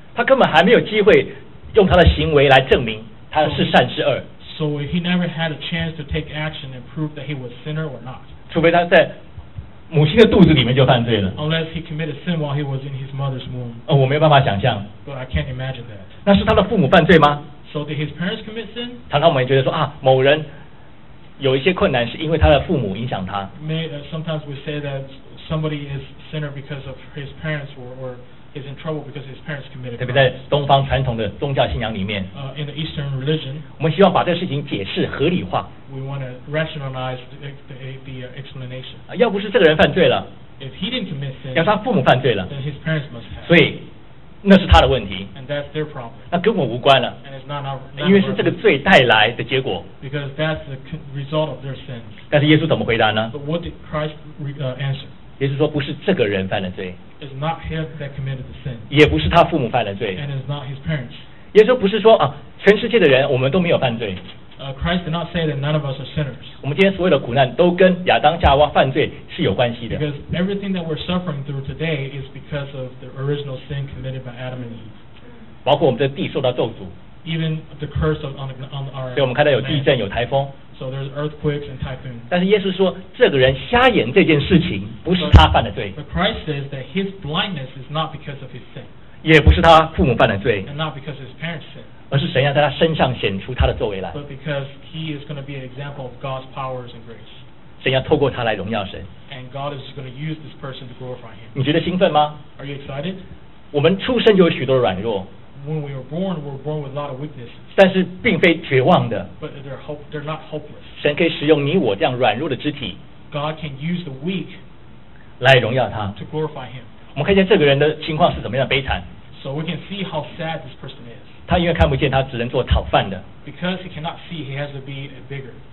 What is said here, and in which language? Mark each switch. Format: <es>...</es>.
<zh>他根本还没有机会用他的行为来证明他是善是恶。</zh> <en>So he never had a chance to take action and prove that he was sinner or not。</en> <zh>除非他在母亲的肚子里面就犯罪了。</zh> <en>Unless he committed sin while he was in his mother's womb.</en> <zh>我没有办法想象。</zh> <en>But I can't imagine that.</en> <zh>那是他的父母犯罪吗？</zh> <en>So did his parents commit sin?</en> <zh>常常我们也觉得说啊，某人有一些困难是因为他的父母影响他。</zh> <en>Sometimes we say that somebody is sinner because of his parents or is in trouble because his parents committed.</en> <zh>特别在东方传统的宗教信仰里面。</zh> <en>In the Eastern religion.</en> <zh>我们希望把这事情解释合理化。</zh> <en>We want to rationalize the explanation.</en> <zh>要不是这个人犯罪了。</zh> <en>If he didn't commit sin.</en> <zh>要是他父母犯罪了。</zh> <en>Then his parents must have.</en> <zh>所以那是他的问题。</zh> <en>And that's their problem.</en> <zh>那跟我无关了。</zh> <en>And it's not our,</en> <zh>因为是这个罪带来的结果。</zh> <en>Because that's the result of their sin.</en> <zh>但是耶稣怎么回答呢？</zh> <en>But what did Christ answer?</en> <zh>也是说不是这个人犯了罪，</zh> <en>It's not him that committed the sin.</en> <zh>也不是他父母犯了罪，</zh> <en>And it's not his parents.</en> <zh>也是说不是说、啊、全世界的人我们都没有犯罪，</zh> <en>Christ did not say that none of us are sinners.</en> <zh>我们今天所有的苦难都跟亚当夏娃犯罪是有关系的，</zh> <en>Because everything that we're suffering through today is because of the original sin committed by Adam and Eve.</en> <zh>包括我们的地受到咒诅，</zh> <en>Even the curse of on our</en> <zh>所以我们看到有地震有台风，</zh> <en>So there's earthquakes and typhoons.</en> <zh>但是耶稣说，这个人瞎眼这件事情不是他犯的罪。</zh> <en>But Christ says that his blindness is not because of his sin.</en> <zh>也不是他父母犯的罪。</zh> <en>And not because of his parents' sin.</en> <zh>而是神要在他身上显出他的作为来。</zh> <en>But because he is going to be an example of God's powers and grace.</en> <zh>神要透过他来荣耀神。</zh> <en>And God is going to use this person to glorify him.</en> <zh>你觉得兴奋吗？</zh> <en>Are you excited?</en> <zh>我们出生就有许多软弱。</zh> <en>When we were born, we were born with a lot of weaknesses.</en> <zh>但是并非绝望的。</zh> <en>But they're not hopeless.</en> <zh>神可以使用你我这样软弱的肢体。</zh> <en>God can use the weak.</en> <zh>来荣耀他。</zh> <en>To glorify him.</en> <zh>我们看见这个人的情况是怎么样悲惨。</zh> <en>So we can see how sad this person is.</en> <zh>他因为看不见，他只能做讨饭的。</zh> <en>Because he cannot see, he has to be a beggar.</en>